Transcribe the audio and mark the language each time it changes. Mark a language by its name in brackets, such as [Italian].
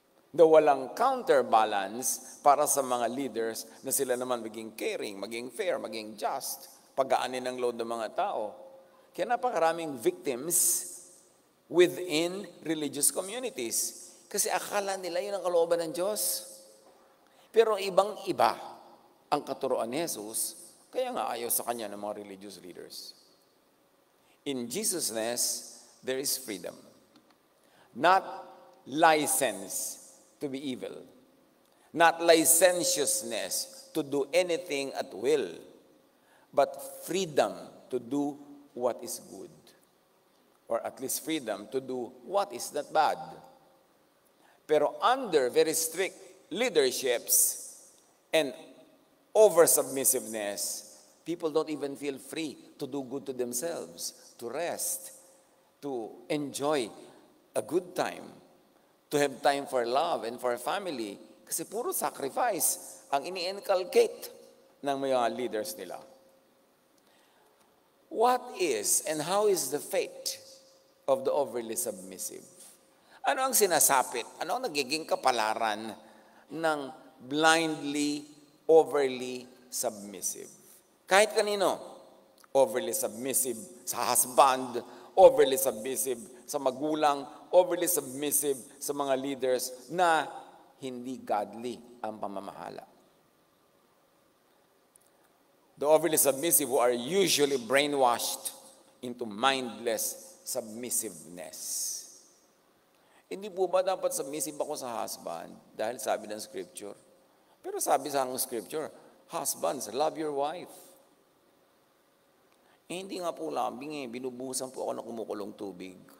[Filipino] Na walang counterbalance para sa mga leaders na sila naman maging caring, maging fair, maging just, pagaanin ng load ng mga tao. Kaya napakaraming [English] victims within religious communities. [Filipino] Kasi akala nila yun ang kalooban ng Diyos. Pero ibang-iba ang katuruan ni Jesus, kaya nga ayaw sa kanya ng mga religious leaders. [English] In Jesusness, there is freedom. Not license to be evil. Not licentiousness to do anything at will. But freedom to do what is good. Or at least freedom to do what is not bad. Pero under very strict leaderships and over-submissiveness, people don't even feel free to do good to themselves, to rest, to enjoy a good time, to have time for love and for family. [Filipino] Kasi puro sacrifice ang ini-inculcate ng mga leaders nila. [English] What is and how is the fate of the overly submissive? [Filipino] Ano ang sinasapit? Ano ang nagiging kapalaran ng [English] blindly, overly submissive? [Filipino] Kahit kanino, [English] overly submissive [Filipino] sa husband, overly submissive sa magulang, overly submissive sa mga leaders na hindi godly ang pamamahala. [English] The overly submissive who are usually brainwashed into mindless submissiveness. [Filipino] Hindi po ba dapat submissive ako sa husband dahil sabi ng scripture? Pero sabi sa scripture, [English] husbands, love your wife. [Filipino] Hindi nga po lambing binubuhusan po ako ng kumukulong tubig.